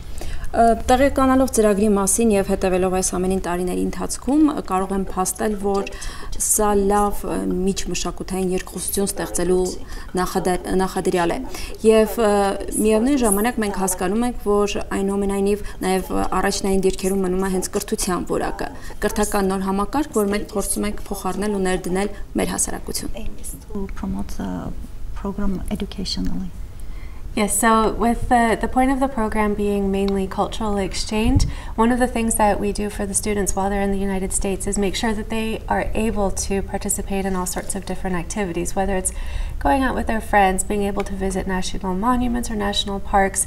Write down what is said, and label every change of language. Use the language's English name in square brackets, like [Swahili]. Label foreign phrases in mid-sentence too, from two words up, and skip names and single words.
[Armenian] Տեղեկանալով ծրագրի մասին եւ հետևելով այս ամենին տարիների ընթացքում կարող եմ փաստել, որ սա լավ միջմշակութային երկխոսություն ստեղծելու նախադրյալ է եւ միևնույն ժամանակ մենք հասկանում ենք, որ այնուամենայնիվ նաեւ առաջնային դիրքերում մնում է հենց կրթության որակը, կրթական նոր համակարգ, որ մենք փորձում ենք փոխարինել ու ներդնել մեր հասարակություն. [English] Yes, so with the point of the program being mainly cultural exchange, one of the things that we do for the students while they're in the United States is make sure that they are able to participate in all sorts of different activities, whether it's going out with their friends, being able to visit national monuments or national parks.